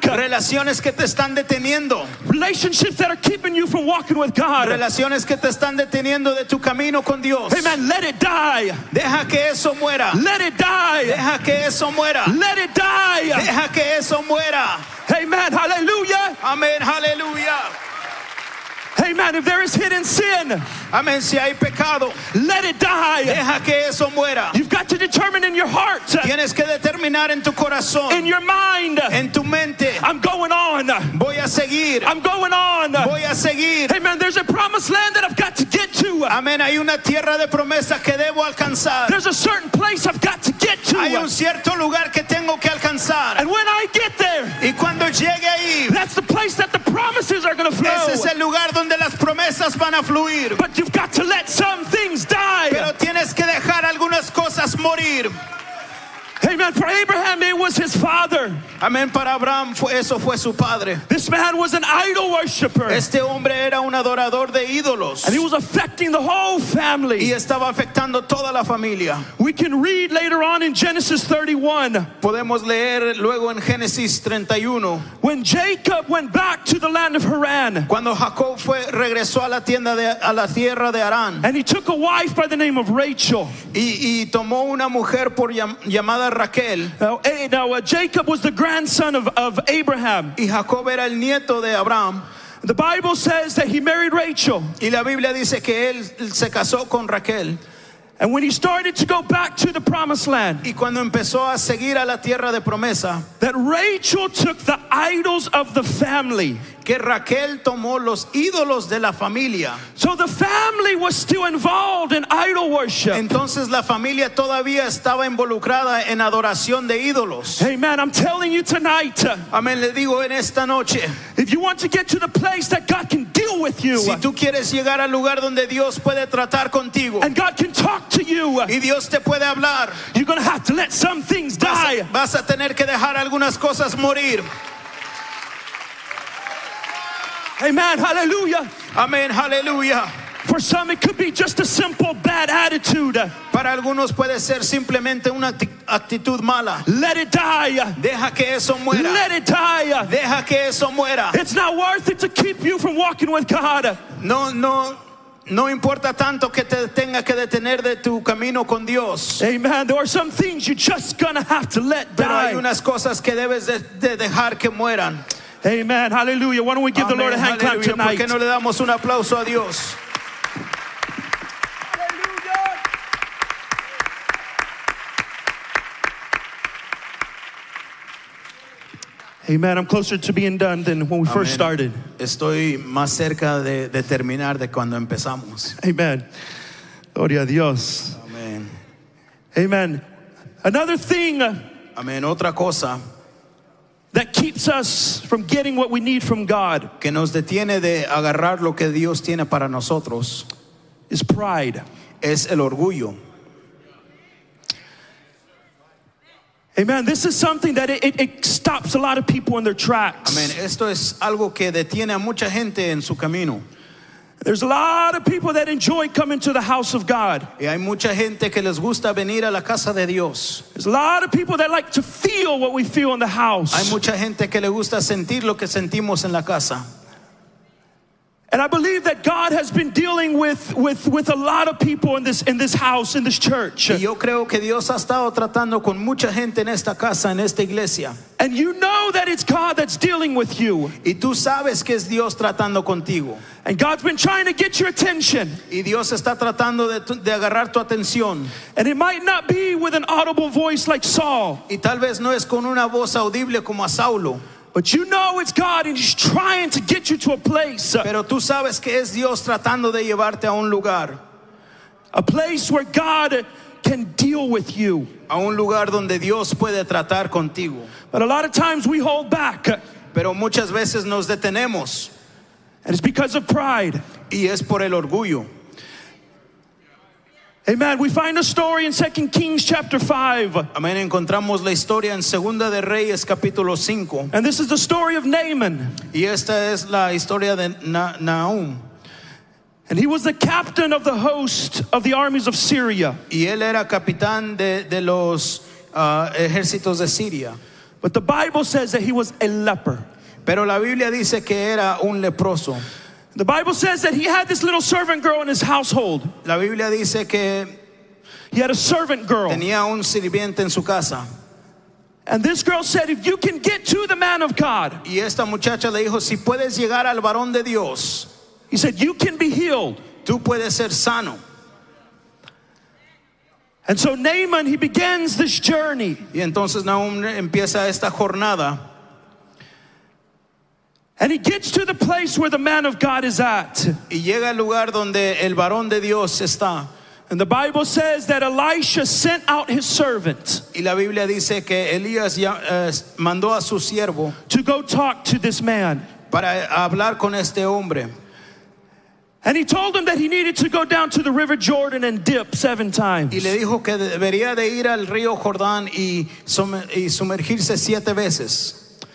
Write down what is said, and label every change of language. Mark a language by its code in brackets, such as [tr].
[es] Relaciones que te están deteniendo. [en] Relationships that are keeping you from walking with God. [es] Relaciones que te están deteniendo de tu camino con Dios. [en] Amen. Let it die. [es] Deja que eso muera. [en] Let it die. [es] Deja que eso muera. [en] Let it die. [es] Deja que eso muera. [en] Amen. Hallelujah. [es] Amén. Aleluya. [en] Amen. If there is hidden sin, [es] Amén. Si hay pecado, [en] let it die. [es] deja que eso muera. [en] You've got to determine in your heart, [es] Tienes que determinar en tu corazón, [en] in your mind, [es] en tu mente, [en] I'm going on. [es] voy a seguir. [en] I'm going on. [es] Voy a seguir. [en] Amen. There's a promised land that I've got to get to. [es] Amén. Hay una tierra de promesa que debo alcanzar. [en] There's a certain place I've got to get [es] Hay un [en] to. [es] cierto lugar que tengo que alcanzar. [en] And when I get there, [es] Y cuando llegue ahí, [en] that's the place that the promises are going to flow. [es] ese es el lugar donde las promesas van a fluir. [en] But you've got to let some things die. [es] Pero tienes que dejar algunas cosas morir. [en] Amen. For Abraham, it was his father. [es] Amén. Para Abraham eso fue su padre. [en] This man was an idol worshiper. [es] Este hombre era un adorador de ídolos. [en] And he was affecting the whole [es] Y [en] family. [es] estaba afectando toda la familia. [en] We can read later on in Genesis 31 [es] Podemos leer luego en Génesis 31. [en] when Jacob went back to the land of Haran. [es] Cuando Jacob regresó a la tierra de Harán. [en] And he took a wife by the name of Rachel. [es] Y tomó una mujer llamada Raquel. [en] Now Jacob was the grandson of Abraham. [es] Y Jacob era el nieto de Abraham. [en] The Bible says that he married Rachel. [es] Y la Biblia dice que él se casó con Raquel. [en] And when he started to go back to the promised land, [es] Y cuando empezó a seguir a la tierra de promesa, [en] that Rachel took the idols of the family. [es] que Raquel tomó los ídolos de la familia. [en] So the family was still involved in idol worship. [es] Entonces la familia todavía estaba involucrada en adoración de ídolos. [en] Amen. I'm telling you tonight, [es] Amén, le digo en esta noche, [en] if you want to get to the place that God can deal with you, [es] si tú quieres llegar al lugar donde Dios puede tratar contigo [en] and God can talk to you, [es] y Dios te puede hablar, [en] you're going to have to let some things die. [es] vas a tener que dejar algunas cosas morir. [en] Amen. Hallelujah. [es] Amén, aleluya. [en] For some, it could be just a simple bad attitude. [es] Para algunos puede ser simplemente una actitud mala. [en] Let it die. [es] Deja que eso muera. [en] Let it die. [es] Deja que eso muera. [en] It's not worth it to keep you from walking with God. [es] No importa tanto que te tenga que detener de tu camino con Dios. [en] Amen. There are some things you're just going to have to let [es] Pero hay [en] die. [es] unas cosas que debes de dejar que mueran. [en] Amen. Hallelujah. Why don't we give the Lord a hand clap [es] Aleluya. ¿Por [en] tonight? [es] qué no le damos un aplauso a Dios? [en] Amen. I'm closer to being done than when we first [es] Amén. [en] started. [es] Estoy más cerca de terminar de cuando empezamos. Amen. Gloria a Dios. Amén. [en] Amen. Another thing [es] Amén. Otra cosa [en] that keeps us from getting what we need from God [es] que nos detiene de agarrar lo que Dios tiene para nosotros [en] is pride. [es] es el orgullo. [en] Amen. This is something that it stops a lot of people in their tracks. [es] Amén. Esto es algo que detiene a mucha gente en su camino. [en] There's a lot of people that enjoy coming to the house of God. [es] Y hay mucha gente que les gusta venir a la casa de Dios. [en] There's a lot of people that like to feel what we feel in the house. [es] Hay mucha gente que le gusta sentir lo que sentimos en la casa. [en] And I believe that God has been dealing with a lot of people in this house, in this church. [es] Y yo creo que Dios ha estado tratando con mucha gente en esta casa, en esta iglesia. [en] And you know that it's God that's dealing with you. [es] Y tú sabes que es Dios tratando contigo. [en] And God's been trying to get your attention. [es] Y Dios está tratando de agarrar tu atención. [en] And it might not be with an audible voice like Saul. [es] Y tal vez no es con una voz audible como a Saulo. [en] But you know it's God and He's trying to get you to a place. [es] Pero tú sabes que es Dios tratando de llevarte a un lugar. [en] A place where God can deal with you. [es] A un lugar donde Dios puede tratar contigo. [en] But a lot of times we hold back. [es] Pero muchas veces nos detenemos. [en] And it's because of pride. [es] Y es por el orgullo. [en] Amen. We find a story in 2 Kings chapter 5. [es] Amén. Encontramos la historia en Segunda de Reyes capítulo 5. [en] And this is the story of Naaman. [es] Y esta es la historia de Nahum. [en] And he was the captain of the host of the armies of Syria. [es] Y él era capitán de los ejércitos de Siria. [en] But the Bible says that he was a leper. [es] Pero la Biblia dice que era un leproso. [en] The Bible says that he had this little servant girl in his household. [es] La Biblia dice que [en] He had a servant girl. [es] tenía un sirviente en su casa. [en] And this girl said, if you can get to the man of God, [es] Y esta muchacha le dijo, si puedes llegar al varón de Dios, [en] he said, you can be healed. [es] tú puedes ser sano. [en] And so Naaman, he begins this journey. [es] Y entonces Nahum empieza esta jornada. [en] And he gets to the place where the man of God is at. [es] Y llega al lugar donde el varón de Dios está. [en] And the Bible says that Elisha sent out his servant [es] Y la Biblia dice que Elías mandó a su siervo [en] to go talk to this man. [es] para hablar con este hombre. [en] And he told him that he needed to go down to the river Jordan and dip 7 times. [es] Y le dijo que debería de ir al río Jordán y sumergirse 7 veces.